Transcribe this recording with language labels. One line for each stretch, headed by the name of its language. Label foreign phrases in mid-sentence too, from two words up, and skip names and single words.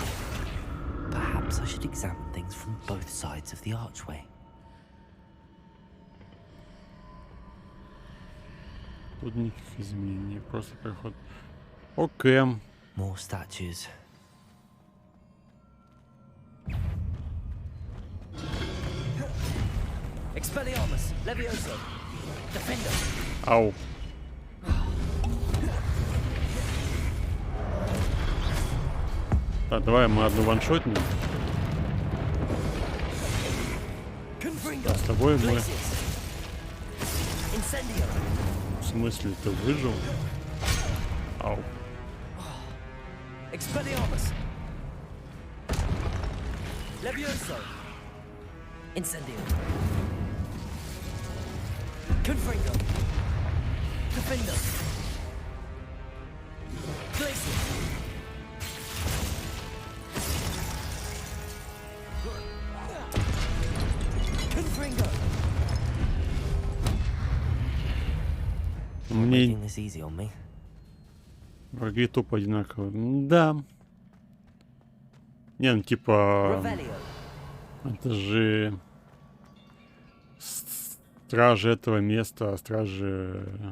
English: Perhaps I should examine things from both sides of the archway.
Russian: Тут никаких изменений, просто проход. Окей.
English: More statues. Expelliarmus, Levioso, Defender.
Russian: Ау. Так, давай мы одну ваншотнем. С тобой мы... В смысле, ты выжил? Ау. Expelliarmus. Levioso. Incendio. Confringo. Defender. Glacier. Confringo. Мне враги тупо одинаковые. Да. Не, ну типа... Это же... Стражи этого места, а стражи...